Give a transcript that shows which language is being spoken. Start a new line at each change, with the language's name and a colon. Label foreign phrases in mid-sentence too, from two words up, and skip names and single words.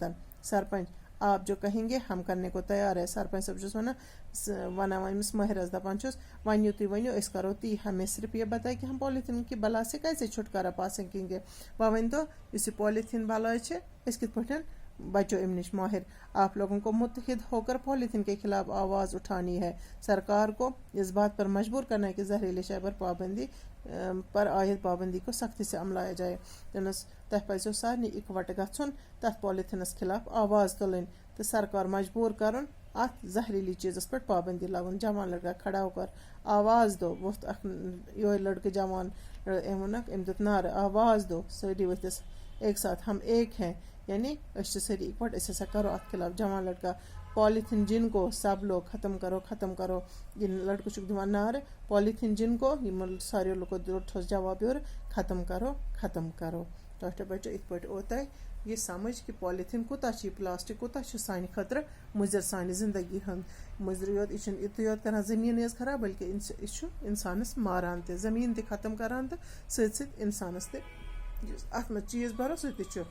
Urdu: سرپنچ آپ جو کہیں گے ہم کرنے کو تیار ہے.
Kashmiri: سرپنچ صٲب چھُس ونان أمِس مٲہرس دپان چھُس وۄنۍ یہِ تُہۍ ؤنِو أسۍ کرو تی
Urdu: ہمیں صرف یہ بتائے کہ ہم پالیتھین کی بلا سے کیسے چھٹکارا پا سکیں گے.
Kashmiri: وۄنۍ ؤنۍتو یُس یہِ پالیتھین بلاے چھِ أسۍ کِتھ پٲٹھۍ بچو امہِ نِش.
Urdu: ماہر آپ لوگوں کو متحد ہو کر پالیتھین کے خلاف آواز اٹھانی ہے. سرکار کو اس بات پر مجبور کرنا ہے کہ زہریلے شے پر عائد پابندی کو سختی سے عملایا جائے.
Kashmiri: تۄہہِ پزیو سارنٕے اِکوٹہٕ گژھُن تتھ پالیتھینس خلاف آواز تُلٕنۍ تہٕ سرکار مجبور کرُن اتھ زہریلی چیٖزس پٮ۪ٹھ پابندی لاگُن.
Urdu: جوان لڑکا کھڑا ہو کر آواز دو.
Kashmiri: ووٚتھ اکھ یِہوے لڑکہٕ جوان أمۍ ووٚنکھ أمۍ دیُت نعرٕ
Urdu: آواز دو.
Kashmiri: سٲری ؤتھِس
Urdu: ایک ساتھ ہم ایک ہیں
Kashmiri: یعنی أسۍ چھِ سٲری اِکوٹ أسۍ ہسا کرو اتھ خلاف.
Urdu: جوان لڑکا پالیتھین جن کو سب لوگ ختم کرو.
Kashmiri: یہِ لڑکہٕ چھُکھ دِوان نعرٕ
Urdu: پالیتھین جن کو
Kashmiri: یِمن ساروی لُکو دیُتہوس جواب یورٕ
Urdu: ختم کرو.
Kashmiri: تۄہہِ بچو یِتھ پٲٹھۍ اوٚو تۄہہِ یہِ سمجھ کہ پالیتھین کوٗتاہ چھُ یہِ پلاسٹک کوٗتاہ چھُ سانہِ خٲطرٕ مُضر سانہِ زندگی ہُنٛد مُضر یوت. یہِ چھُنہٕ یِتُے یوت کران زٔمیٖنٕے یٲژ خراب بلکہِ یہِ چھُ انسانس ماران تہِ زٔمیٖن تہِ ختم کران تہٕ سۭتۍ سۭتۍ انسانس تہِ یُس اتھ منٛز چیٖز بھرو سُہ تہِ چھُ.